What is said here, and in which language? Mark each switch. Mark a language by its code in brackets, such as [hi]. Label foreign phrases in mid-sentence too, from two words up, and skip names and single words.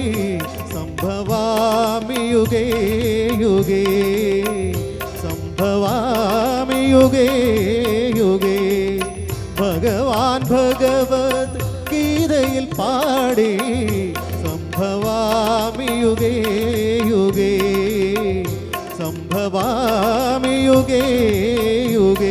[sa] സംഭവാമി യുഗേ യുഗേ സംഭവാമി യുഗേ യുഗേ. [ml] ഭഗവാൻ ഭഗവത് ഗീതയിൽ പാടി [sa] സംഭവാമി യുഗേ യുഗേ സംഭവാമി യുഗേ യുഗേ.